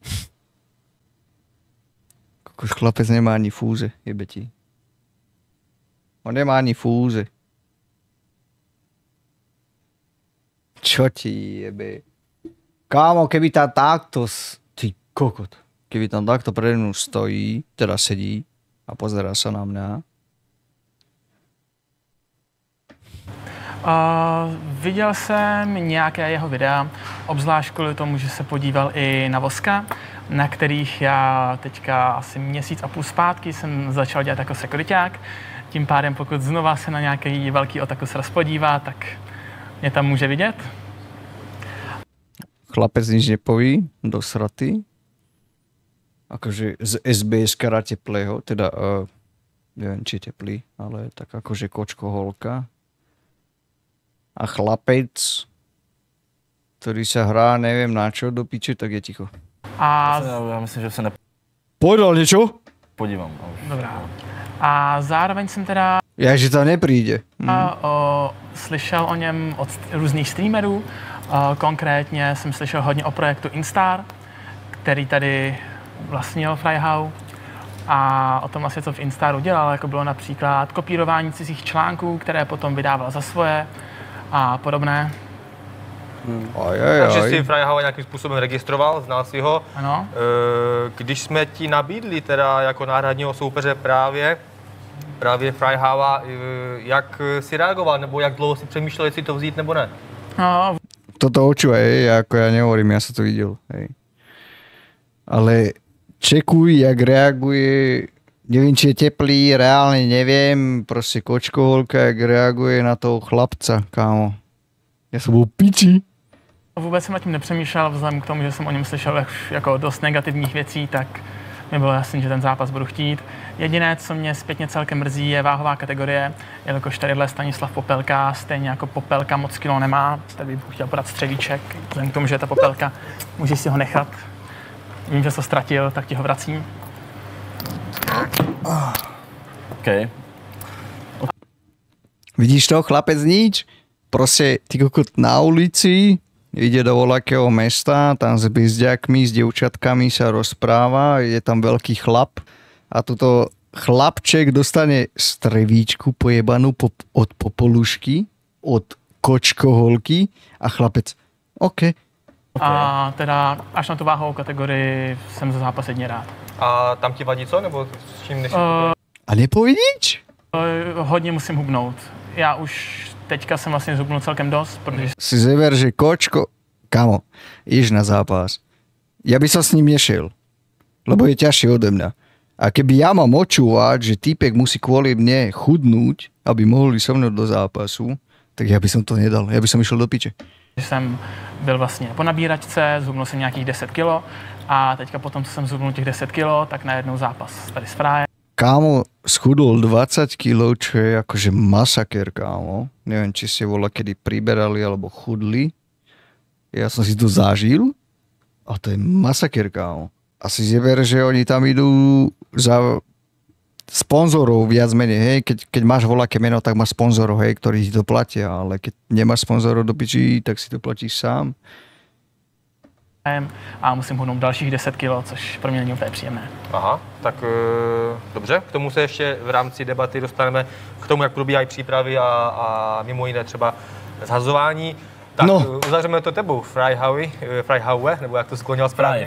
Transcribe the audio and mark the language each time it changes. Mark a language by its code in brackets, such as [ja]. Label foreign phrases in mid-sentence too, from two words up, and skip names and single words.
[sk] Kokos, chlapec nemá ani fúze, jebe ti. On nemá ani fúze. Čo ti jebe? Kámo, keby tam takto... Ty kokot. Keby tam takto pred mnou stojí, teda sedí a pozerá sa na mňa. [cs] Viděl jsem nějaké jeho videa, obzvlášť kvůli tomu, že se podíval i na Voska, na kterých já teďka asi měsíc a půl zpátky jsem začal dělat jako sekuriťák. Tím pádem, pokud znova se na nějaký velký otakus rozpodívá, tak mě tam může vidět. [sk] Chlapec nič nepoví, dosratý. Akože z SBS kara teplého, teda neviem, či je teplý, ale tak akože kočko holka. A chlapec, ktorý sa hrá, neviem na čo, do piče, tak je ticho. [cs] Já myslím, že se [sk] Povedal niečo? [cs] nepodívám. Dobrá. A zároveň jsem teda [sk] Ja, že tam nepríde. [cs] slyšel o něm od různých streamerů. Konkrétně jsem slyšel hodně o projektu Instar, který tady vlastnil Fryhau. A o tom asi co v Instaru dělal, jako bylo například kopírování cizích článků, které potom vydával za svoje a podobné. Takže si Fryhau nějakým způsobem registroval, znal si ho. Ano. Když jsme ti nabídli teda jako náhradního soupeře právě Fryhaua, jak si reagoval, nebo jak dlouho si přemýšlel, jestli to vzít nebo ne? No. [sk] Toto očúvaj, ako ja nehovorím, ja sa to videl. Hej. Ale čekuj, [cs] jak reaguje, [sk] neviem, či je teplý, reálne neviem, proste kočkoholka, [cs] jak reaguje [sk] na toho chlapca, kámo. Ja som bol piči. [cs] Vůbec jsem nad tím nepřemýšlel, vzhledem k tomu, že jsem o něm slyšel jako dost negativních věcí, tak mi bylo jasné, že ten zápas budu chtít. Jediné, co mě zpětně celkem mrzí, je váhová kategorie, jelikož tadyhle Stanislav Popelka, stejně jako Popelka moc kilo nemá, tady bych chtěl podat střevíček, vzhledem k tomu, že je ta Popelka, můžeš si ho nechat. Vím, že jsi ho ztratil, tak ti ho vracím. OK. [sk] Vidíš to, chlapec nič? Proste, ty kokot na ulici, ide do voľakého mesta, tam s bizďakmi, s dievčatkami sa rozpráva, je tam veľký chlap a tuto chlapček dostane strevíčku pojebanú od popolušky, od kočkoholky a chlapec, OK. [cs] A teda až na tu váhovou kategorii jsem za zápas jedně rád. A tam ti vadí co, nebo s čím než... [sk] A nepoví nič? [cs] Hodně musím hubnout. Já už teďka jsem vlastně zhubnul celkem dost, protože... [sk] Si zeber, že kočko... Kamo, ideš na zápas. Ja by som s ním nešiel, lebo je ťažší ode mňa. A keby ja mám očúvať, že týpek musí kvôli mne chudnúť, aby mohli so mnou do zápasu, tak ja by som to nedal. Ja by som išiel do piče. [cs] Jsem byl vlastně po nabíračce, zhubnul jsem nějakých 10 kilo a teďka potom, co jsem zhubnul těch 10 kilo, tak najednou zápas tady s Fryem. [sk] Kámo, schudol 20 kg, čo je akože masaker, kámo. Neviem, či ste voľa kedy priberali alebo chudli. Ja som si to zažil a to je masaker, kámo. Asi zeber, že oni tam idú za sponzorov viac menej, hej. Keď máš voľaké meno, tak máš sponzorov, hej, ktorí ti to platia, ale keď nemáš sponzorov do piči, tak si to platíš sám. [cs] A musím hubnout dalších 10 kilo, což pro mě není úplně příjemné. Aha, tak dobře, k tomu se ještě v rámci debaty dostaneme, k tomu, jak probíhají přípravy a mimo jiné třeba zhazování. Tak no. Uzavřeme to tebou, Fryhaue, nebo jak to sklonil správně?